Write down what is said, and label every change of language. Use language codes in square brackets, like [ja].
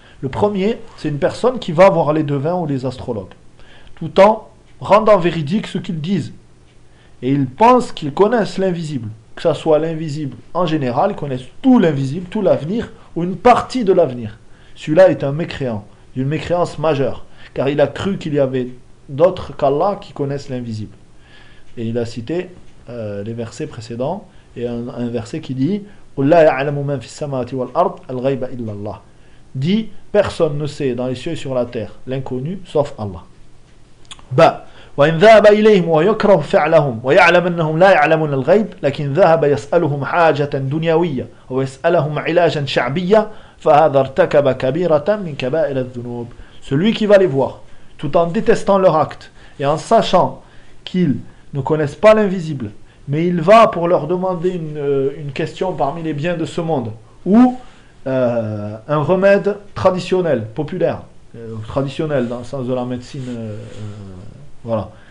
[fr] Le premier, c'est une personne qui va voir les devins ou les astrologues, tout en rendant véridique ce qu'ils disent. Et ils pensent qu'ils connaissent l'invisible, que ce soit l'invisible en général, ils connaissent tout l'invisible, tout l'avenir, ou une partie de l'avenir. Celui-là est un mécréant, d'une mécréance majeure, car il a cru qu'il y avait d'autres qu'Allah qui connaissent l'invisible. Et il a cité les versets précédents, et un verset qui dit [ar] « قُلْ لَا يَعْلَمُ مَنْ فِي السَّمَاوَاتِ وَالْأَرْضِ الْغَيْبَ إِلَّا اللَّهِ » [fr] dit « Personne ne sait dans les cieux et sur la terre l'inconnu sauf Allah. » Bah, [ar] وَإِنْ ذَهَبَ إِلَيْهِمْ وَيَكْرَهُ فِعْلَهُمْ وَيَعْلَمَ أَنَّهُمْ لَا يَعْلَمُونَ الْغَيْبَ لَكِنْ ذَهَبَ يَسْأَلُهُمْ حَاجَةً دُنْيَوِيَّةً وَيَسْأَلُهُمْ عِلَاجًا شَعْبِيًّا فَهَذَا ارْتَكَبَ كَبِيرَةً مِنْ كَبَائِرِ الذُّنُوبِ. [fr] Celui qui va les voir tout en détestant leur acte et en sachant qu'ils ne connaissent pas l'invisible, mais il va pour leur demander une question parmi les biens de ce monde ou un remède traditionnel, populaire, traditionnel dans le sens de la médecine. Voilà.